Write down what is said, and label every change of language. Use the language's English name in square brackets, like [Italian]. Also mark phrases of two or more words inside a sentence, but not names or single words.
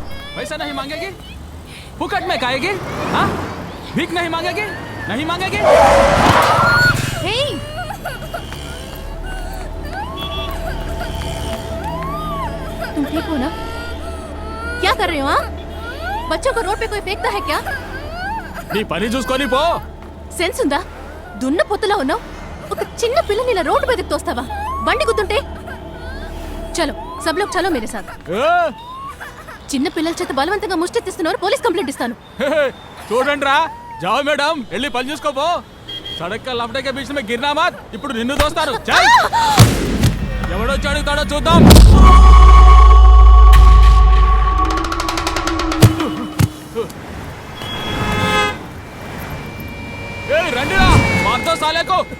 [Hindi] पैसा नहीं मांगेगी, फुकट में खाएगी, हाँ? भीख नहीं मांगेगी, नहीं मांगेगी। Hey! तुम ठीक हो ना? क्या कर रहे हो हाँ? बच्चों को रोड पे कोई फेंकता है क्या? [Telugu] నీ పని చూసుకొని పో. సెన్స్ ఉందా? దున్న పొత్తులా ఉన్నావు. ఒక చిన్న పిల్లని ఇలా రోడ్డు మీదకి తోస్తావా? బండి గుద్దుంటే. [Hindi] चलो सब लोग चलो मेरे साथ. [Telugu] చిన్న పిల్లల చేత బలవంతంగా ముష్టెత్తిస్తున్నారు. పోలీస్ కంప్లైంట్ ఇస్తాను. చూడండి రా, జావ్ మేడం, వెళ్ళి పని చూసుకోపో. [Hindi] सड़क का लफड़े के बीच में गिरना मत. [Telugu] ఇప్పుడు నిన్ను దోస్తారు. చల్, ఎవడొచ్చి అడుగుతాడో చూద్దాం. రండిరా, [Hindi] मारो साले को.